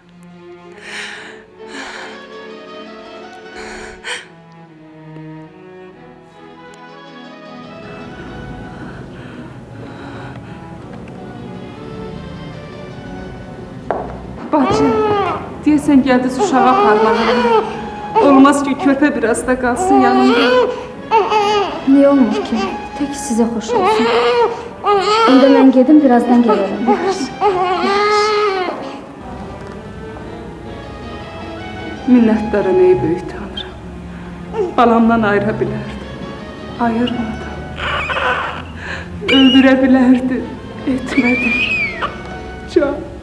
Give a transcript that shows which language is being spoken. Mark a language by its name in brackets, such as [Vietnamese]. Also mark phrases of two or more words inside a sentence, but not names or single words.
[Azerbaijani] Bacı, deyəsən gəldiniz uşağı aparmağa. Olmaz ki, körpə biraz da qalsın yanımda. [Turkish] Niye olmur ki? Tek size hoş olsun. Onda ben gedim, birazdan gelirim. [Azerbaijani] Minnətdaram ey böyük tanrım. Balamdan ayıra bilərdi. Ayırmadı. Öldürə bilərdi. Etmədi. Can.